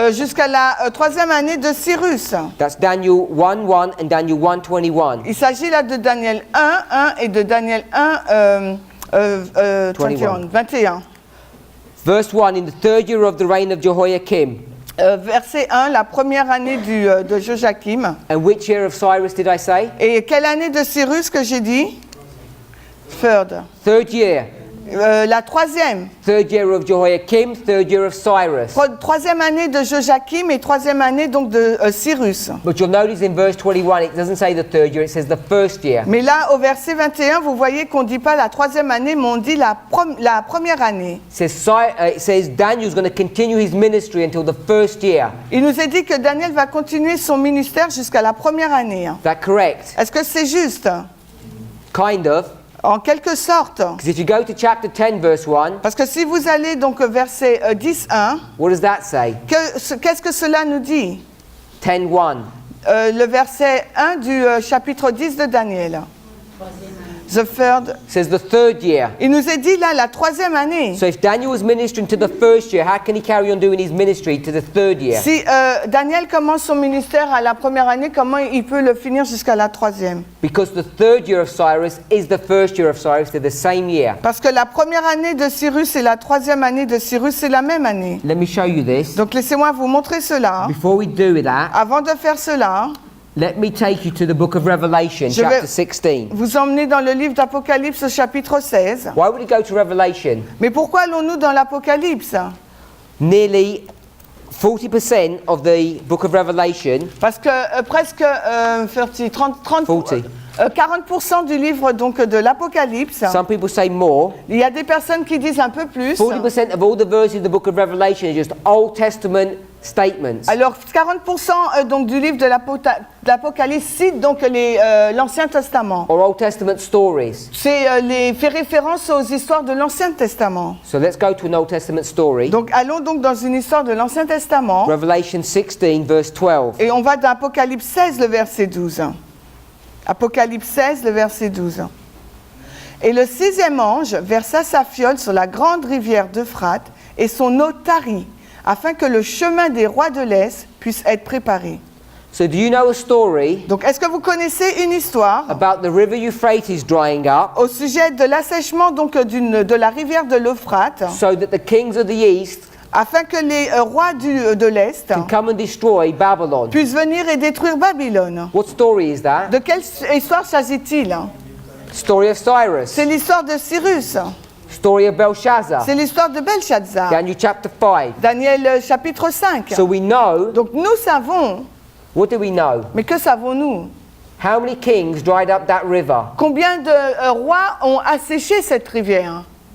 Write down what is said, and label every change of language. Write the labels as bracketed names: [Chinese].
[French] Jusqu'à la 3e année de Cyrus. [English] That's Daniel 1:1 and Daniel 1:21. [French] Il s'agit là de Daniel 1 et de Daniel 21. [English] Verse 1, in the third year of the reign of Jehoiakim. [French] Verset 1, la première année de Joachim. [English] And which year of Cyrus did I say? [French] Et quelle année de Cyrus que j'ai dit? [English] Third. Third year. [French] La 3e. [English] Third year of Jehoiakim, third year of Cyrus. [French] 3e année de Joachim et 3e année donc de Cyrus. [English] But you'll notice in verse 21, it doesn't say the third year, it says the first year. [French] Mais là, au verset 21, vous voyez qu'on ne dit pas la 3e année, mais on dit la première année. [English] It says Daniel's going to continue his ministry until the first year. [French] Il nous est dit que Daniel va continuer son ministère jusqu'à la première année. [English] Is that correct? [French] Est-ce que c'est juste? [English] Kind of. [French] En quelque sorte. [English] Because if you go to chapter 10, verse 1, [French] Parce que si vous allez donc au verset 10.1, [English] what does that say? [French] qu'est-ce que cela nous dit? [English] 10:1. [French] Le verset 1 du chapitre 10 de Daniel. [English] The third. Says the third year. [French] Il nous est dit là la 3e année. [English] So if Daniel was ministering to the first year, how can he carry on doing his ministry to the third year? [French] Si Daniel commence son ministère à la première année, comment il peut le finir jusqu'à la 3e? [English] Because the third year of Cyrus is the first year of Cyrus, they're the same year. [French] Parce que la première année de Cyrus et la 3e année de Cyrus, c'est la même année. [English] Let me show you this. [French] Donc laissez-moi vous montrer cela. [English] Before we do that, [French] Avant de faire cela, [English] let me take you to the book of Revelation, [French] Je vais- [English] chapter 16. [French] vous emmenez dans le livre d'Apocalypse au chapitre 16. [English] Why would we go to Revelation? [French] Mais pourquoi allons-nous dans l'Apocalypse? [English] Nearly 40% of the book of Revelation, [French] Parce que presque 30, 40, 40% du livre donc de l'Apocalypse. [English] Some people say more. [French] Il y a des personnes qui disent un peu plus. [English] 40% of all the verses in the book of Revelation are just Old Testament statements. [French] Alors 40% donc du livre de l'Apocalypse cite donc l'Ancien Testament. [English] Or Old Testament stories. [French] C'est fait référence aux histoires de l'Ancien Testament. [English] So let's go to an Old Testament story. [French] Donc allons donc dans une histoire de l'Ancien Testament. [English] Revelation 16 verse 12. [French] Et on va dans Apocalypse 16, le verset 12. Apocalypse 16, le verset 12. Et le sixième ange versa sa fiole sur la grande rivière d'Euphrate, et son eau tarit, afin que le chemin des rois de l'Est puisse être préparé. [English] So do you know a story [French] Donc, est-ce que vous connaissez une histoire [English] about the river Euphrates drying up [French] au sujet de l'assèchement donc de la rivière de l'Euphrate, [English] so that the kings of the east [French] afin que les rois de l'Est [English] can come and destroy Babylon? [French] puissent venir et détruire Babylone? [English] What story is that? [French] De quelle histoire s'agit-il? [English] Story of Cyrus. [French] C'est l'histoire de Cyrus. [English] Story of Belshazzar. [French] C'est l'histoire de Belshazzar. [English] Daniel chapter 5. [French] Daniel chapitre 5. [English] So we know, [French] Donc nous savons, [English] what do we know? [French] mais que savons-nous? [English] How many kings dried up that river? [French] Combien de rois ont asséché cette rivière?